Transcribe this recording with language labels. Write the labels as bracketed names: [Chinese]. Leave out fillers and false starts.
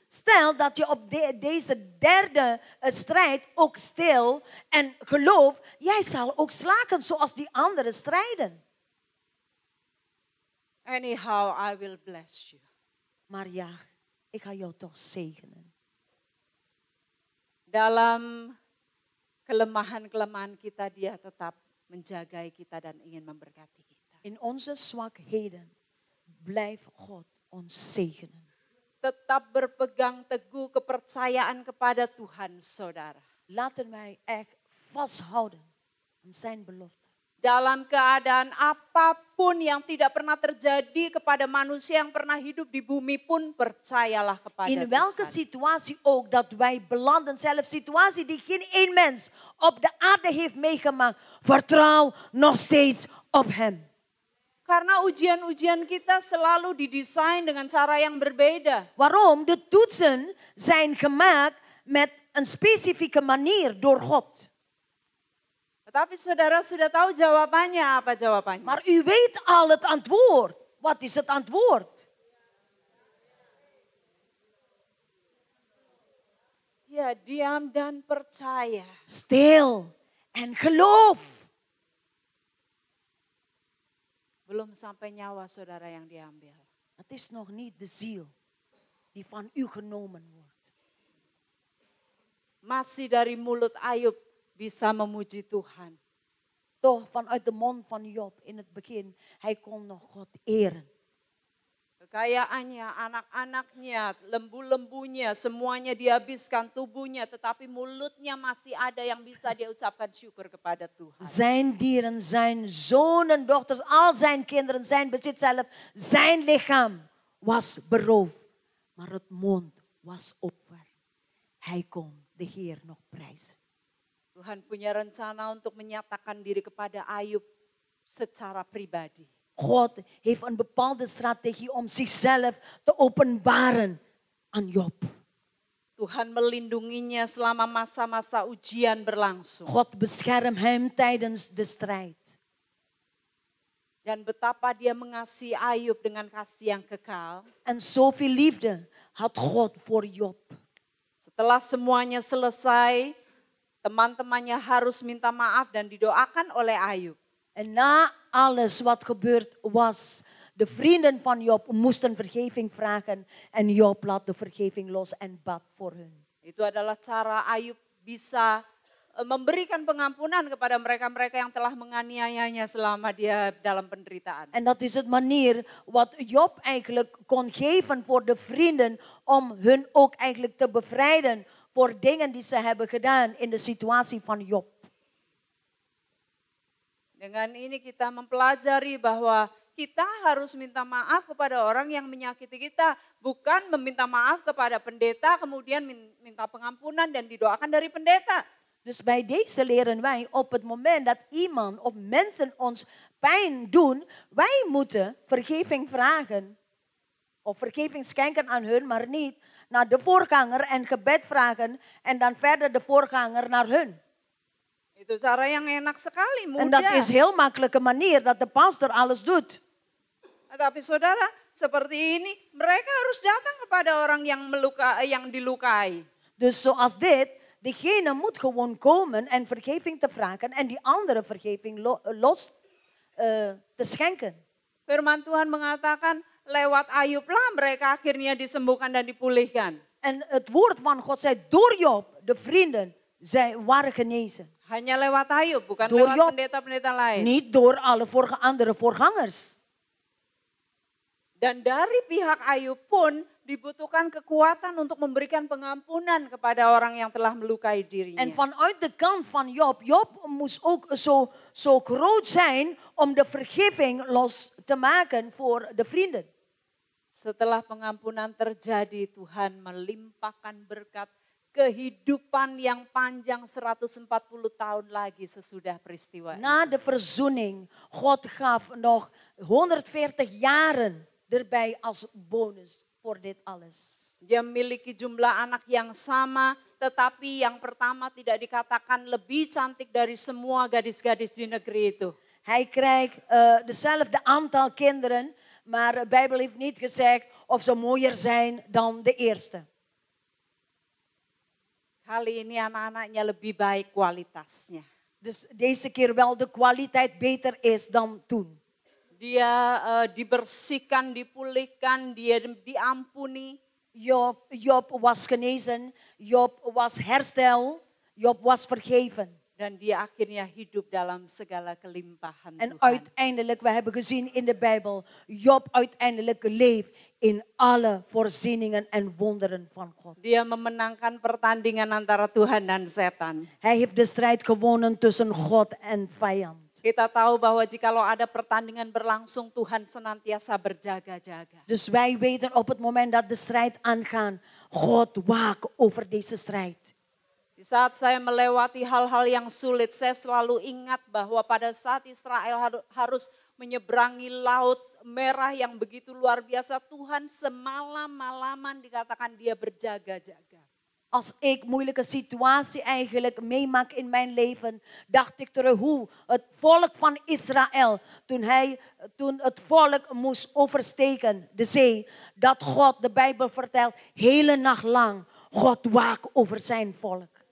[Dutch] Stel dat je op deze derde strijd ook stil en geloof, jij zal ook slagen zoals die anderen strijden. [English] Anyhow, I will bless you. [Dutch] Maar ja, ik ga jou toch zegenen. [Indonesian] Dalam kelemahan-kelemahan kita dia tetap menjagai kita dan ingin memberkati kita. [Dutch] In onze zwakheden blijf God ons zegenen. [Indonesian] Tetap berpegang teguh kepercayaan kepada Tuhan, saudara. [Dutch] Laten wij echt vasthouden aan zijn belofte. [Indonesian] Dalam keadaan apapun yang tidak pernah terjadi kepada manusia yang pernah hidup di bumi pun percayalah kepada [Dutch] In welke [Indonesian] Tuhan. [Dutch] situatie ook dat wij belanden, zelfs situatie die geen één mens op de aarde heeft meegemaakt, vertrouw nog steeds op hem. [Indonesian] Karena ujian-ujian kita selalu didesain dengan cara yang berbeda. [Dutch] Waarom? De toetsen zijn gemaakt met een specifieke manier door God. [Indonesian] Tetapi saudara sudah tahu jawabannya, apa jawabannya? [Dutch] Maar u weet al het antwoord. Wat is het antwoord? [Indonesian] Ya, diam dan percaya. [Dutch] Stil en geloof. [Indonesian] Belum sampai nyawa saudara yang diambil. [Dutch] Het is nog niet de ziel die van u genomen wordt. [Indonesian] Masih dari mulut Ayub bisa memuji Tuhan. [Dutch] Toch vanuit de mond van Job in het begin, hij kon nog God eren. [Indonesian] Kekayaannya, anak-anaknya, lembu-lembunya, semuanya dihabiskan tubuhnya. Tetapi mulutnya masih ada yang bisa dia ucapkan syukur kepada Tuhan. [Dutch] Zijn dieren, zijn zonen, dochters, al zijn kinderen, zijn bezit zelf, zijn lichaam was beroofd. Maar het mond was open. Hij kon de Heer nog prijzen. [Indonesian] Tuhan punya rencana untuk menyatakan diri kepada Ayub secara pribadi. [Dutch] God heeft een bepaalde strategie om zichzelf te openbaren aan Job. [Indonesian] Tuhan melindunginya selama masa-masa ujian berlangsung. [Dutch] God beschermt hem tijdens de strijd. [Indonesian] Dan betapa dia mengasihi Ayub dengan kasih yang kekal. [Dutch] En zoveel liefde had God voor Job. [Indonesian] Setelah semuanya selesai, teman-temannya harus minta maaf dan didoakan oleh Ayub. [Dutch] En na alles wat gebeurd was, de vrienden van Job moesten vergeving vragen. En Job laat de vergeving los en bad voor hun. [Indonesian] Itu adalah cara Ayub bisa memberikan pengampunan kepada mereka-mereka yang telah menganiayanya selama dia dalam penderitaan. [Dutch] En dat is het manier wat Job eigenlijk kon geven voor de vrienden om hun ook eigenlijk te bevrijden voor dingen die ze hebben gedaan in de situatie van Job. [Indonesian] Dengan ini kita mempelajari bahwa kita harus minta maaf kepada orang yang menyakiti kita, bukan meminta maaf kepada pendeta kemudian minta pengampunan dan didoakan dari pendeta. [Dutch] Dus bij deze leren wij op het moment dat iemand of mensen ons pijn doen, wij moeten vergeving vragen. Of vergeving schenken aan hun, maar niet naar de voorganger en gebed vragen en dan verder de voorganger naar hun. [Indonesian] Itu cara yang enak sekali, mudah. [Dutch] En dat is heel makkelijke manier dat de pastor alles doet. [Indonesian] Tapi saudara, seperti ini mereka harus datang kepada orang yang dilukai. [Dutch] Dus zoals dit, degene moet gewoon komen en vergeving te vragen en die andere vergeving los te schenken. [Indonesian] Firman Tuhan mengatakan lewat Ayublah mereka akhirnya disembuhkan dan dipulihkan. [Dutch] En het woord van God zei, door Job, de vrienden, zij waren genezen. [Indonesian] Hanya lewat Ayub, bukan [Dutch] Door [Indonesian] lewat [Dutch] Job, [Indonesian] pendeta-pendeta lain. [Dutch] niet door alle andere voorgangers. [Indonesian] Dan dari pihak Ayub pun dibutuhkan kekuatan untuk memberikan pengampunan kepada orang yang telah melukai dirinya. [Dutch] En vanuit de kant van Job, Job moest ook zo groot zijn om de vergeving los te maken voor de vrienden. [Indonesian] Setelah pengampunan terjadi, Tuhan melimpahkan berkat kehidupan yang panjang 140 tahun lagi sesudah peristiwa. [Dutch] Na de verzoening, God gaf nog 140 jaren erbij als bonus voor dit alles. [Indonesian] Dia memiliki jumlah anak yang sama, tetapi yang pertama tidak dikatakan lebih cantik dari semua gadis-gadis di negeri itu. [Dutch] Hij krijgt dezelfde aantal kinderen, maar de Bijbel heeft niet gezegd of ze mooier zijn dan de eerste. [Indonesian] Kali ini anak-anaknya lebih baik kualitasnya. [Dutch] Dus deze keer wel de kwaliteit beter is dan toen. [Indonesian] Dia dibersihkan, dipulihkan, dia diampuni. [Dutch] Job was genezen, Job was herstel, Job was vergeven. [Indonesian] Dan dia akhirnya hidup dalam segala kelimpahan [Dutch] En [Indonesian] Tuhan. [Dutch] uiteindelijk, we hebben gezien in de Bijbel, Job uiteindelijk leeft in alle voorzieningen en wonderen van God. [Indonesian] Dia memenangkan pertandingan antara Tuhan dan setan. [Dutch] Hij heeft de strijd gewonnen tussen God en vijand. [Indonesian] Kita tahu bahwa jikalau ada pertandingan berlangsung, Tuhan senantiasa berjaga-jaga. [Dutch] Dus wij weten op het moment dat de strijd aangaat, God waakt over deze strijd. [Indonesian] Di saat saya melewati hal-hal yang sulit, saya selalu ingat bahwa pada saat Israel harus menyeberangi laut merah yang begitu luar biasa, Tuhan semalam-malaman dikatakan dia berjaga-jaga. [Dutch] Als ik moeilijke situatie eigenlijk meemaak in mijn leven, dacht ik terug hoe het volk van Israël, toen het volk moest oversteken de zee, dat God, de Bijbel vertelt, hele nacht lang, God waakt over zijn volk.